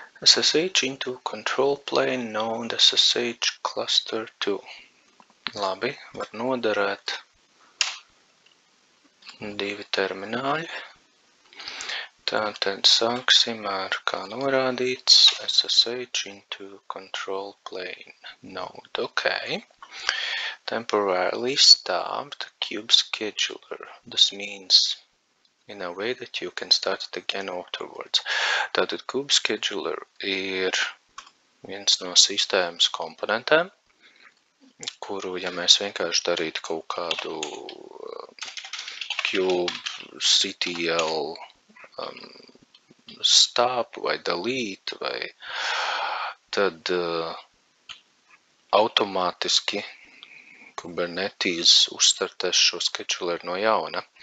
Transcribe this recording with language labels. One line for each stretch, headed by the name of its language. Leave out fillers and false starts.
English: SSH into control plane node SSH cluster 2.
Latvian: Labi, var noderēt divi termināļi. Tātad sāksim ar, kā norādīts,
English: SSH into control plane node.
Latvian: Okay.
English: Temporarily stop the kube scheduler. This means in a way that you can start it again afterwards.
Latvian: Tātad kube scheduler ir viens no sistēmas komponentiem, kuru, ja mēs vienkārši darītu kaut kādu kubectl stop vai delete, tad automātiski Kubernetes uzstartēs šo scheduleru no jauna.